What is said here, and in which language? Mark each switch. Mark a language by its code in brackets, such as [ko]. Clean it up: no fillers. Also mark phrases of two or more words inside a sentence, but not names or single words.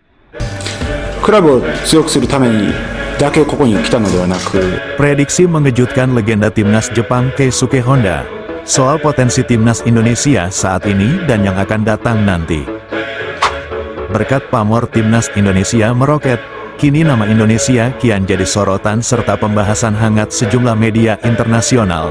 [ja] クラブを強くするためにだけここに来たのではなく、 [id] Prediksi mengejutkan legenda timnas Jepang Keisuke Honda soal potensi timnas Indonesia saat ini dan yang akan datang nanti. Berkat pamor timnas Indonesia meroket, kini nama Indonesia kian jadi sorotan serta pembahasan hangat sejumlah media internasional.